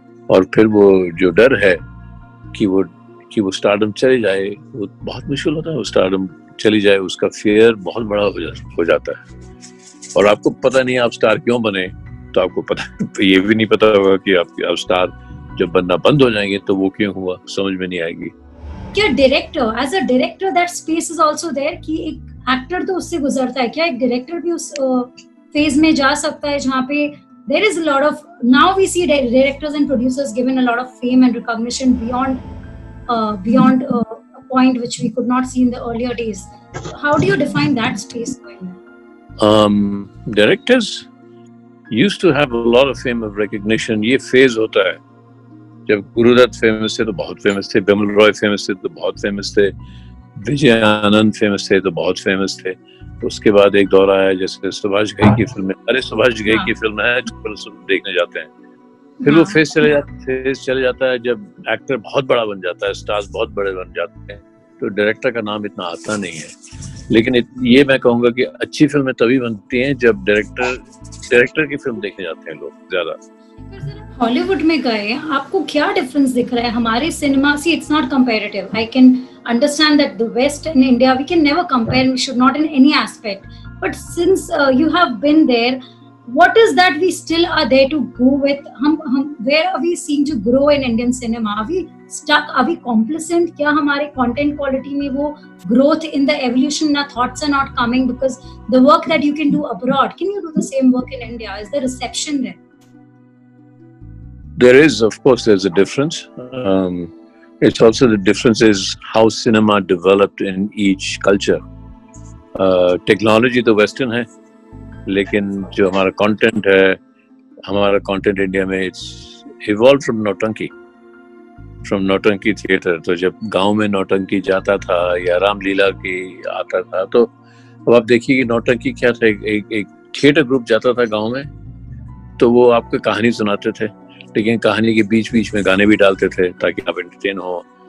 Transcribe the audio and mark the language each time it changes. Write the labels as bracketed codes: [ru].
[hi] और फिर वो जो डर है कि वो स्टारडम चले जाए, वो बहुत मुश्किल होता है. वो स्टारडम चली जाए, उसका फियर बहुत बड़ा हो जाता है. और आपको पता नहीं आप स्टार क्यों बने, तो आपको पता ये भी नहीं पता होगा कि आप स्टार जब बनना बंद हो जाएंगे तो वो क्यों हुआ, समझ में नहीं आएगी. [en] क्या director, as a director that space is also there [hi] कि एक एक्टर तो उससे गुजरता है, क्या एक डायरेक्टर भी उस फेज में जा सकता है जहाँ पे [en] there is a lot of, now we see directors and producers given a lot of fame and recognition beyond a point which we could not see in the earlier days. How do you define that space going on? Directors used to have a lot of fame of recognition. [hi] ये phase होता है. जब Gurudatt famous थे तो बहुत famous थे, Bimal Roy famous थे तो बहुत फेमस थे, विजय आनंद फेमस थे तो बहुत फेमस थे. उसके बाद एक दौर आया जैसे सुभाष घई की फिल्म, सुभाष घई की फिल्म है देखने जाते हैं. फिर वो फेज चले जाता है जब एक्टर बहुत बड़ा बन जाता है, स्टार्स बहुत बड़े बन जाते हैं, तो डायरेक्टर का नाम इतना आता नहीं है. लेकिन ये मैं कहूँगा कि अच्छी फिल्में तभी बनती हैं जब डायरेक्टर की फिल्म देखने जाते हैं लोग ज्यादा. हॉलीवुड में गए, आपको क्या डिफरेंस दिख रहा है हमारे सिनेमा से? [en] It's not comparative. I can understand that the West and India, we can never compare, we should not in any aspect. But since you have been there, what is that we still are there to go with? Where are we seeing to grow in Indian cinema? Are we stuck? Are we complacent? [hi] क्या हमारे [en] content quality [hi] में वो [en] growth in the evolution, na thoughts are not coming because the work that you can do abroad, can you do the same work in India? Is the reception there? There is, of course, there's a difference. It's also the difference is how cinema developed in each culture. [hi] Technology तो Western है, लेकिन जो हमारा content है, हमारा content India में [en] it's evolved from [hi] नौटंकी theater. तो जब गांव में नौटंकी जाता था या रामलीला की आता था, तो अब आप देखिए कि नौटंकी क्या था, एक थिएटर ग्रुप जाता था गांव में, तो वो आपको कहानी सुनाते थे, लेकिन कहानी के बीच में गाने भी डालते थे ताकि आप एंटरटेन हो.